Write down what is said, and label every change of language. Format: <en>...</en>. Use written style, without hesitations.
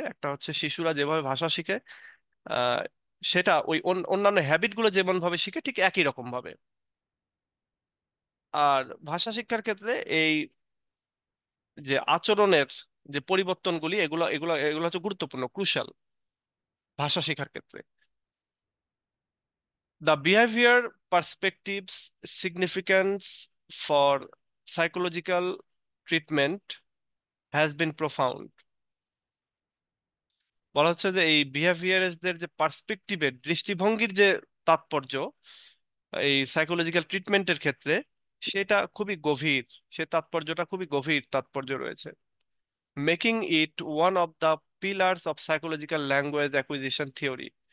<bn>একটা হচ্ছে শিশুরা যেভাবে ভাষা শিখে, আহ, সেটা ওই অন্যান্য হ্যাবিট গুলো যেমন ভাবে শিখে ঠিক একই রকম ভাবে। আর ভাষা শিক্ষার ক্ষেত্রে এই যে আচরণের যে পরিবর্তনগুলি, এগুলো এগুলো এগুলো হচ্ছে গুরুত্বপূর্ণ, ক্রুশাল ভাষা শেখার ক্ষেত্রে।</bn> <en>The behavior perspective's significance for psychological treatment has been profound.</en> <bn>বলা হচ্ছে যে এই বিহেভিয়ারদের যে পার্সপেক্টিভের, দৃষ্টিভঙ্গির যে তাৎপর্য এই সাইকোলজিক্যাল ট্রিটমেন্টের ক্ষেত্রে, সেটা খুবই গভীর। সে তাৎপর্যটা খুবই গভীর তাৎপর্য রয়েছে।</bn> <en>Making it one of the pillars of psychological language acquisition theory.</en>